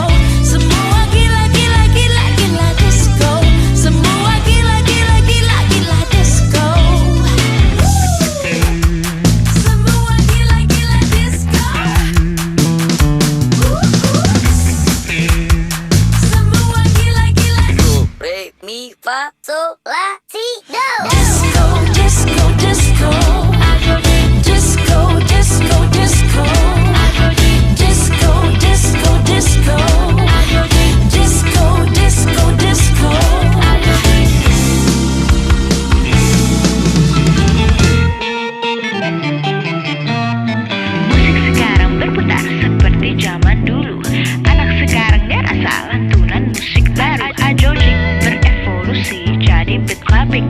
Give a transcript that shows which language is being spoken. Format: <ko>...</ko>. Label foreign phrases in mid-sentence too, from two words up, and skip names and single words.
<id>Semua gila-gila-gila-gila disco. Semua gila-gila-gila-gila disco. Semua gila-gila disco. Semua gila-gila Re, mi, fa, sol, la, si, do. disco, disco, disco. Disco, disco, disco. Disco, disco, disco. Disco, disco, disco. Musik sekarang berputar seperti zaman dulu. Anak sekarangnya asal lantunan musik baru. Ajojing berevolusi jadi</id> <en>beat clubbing.</en>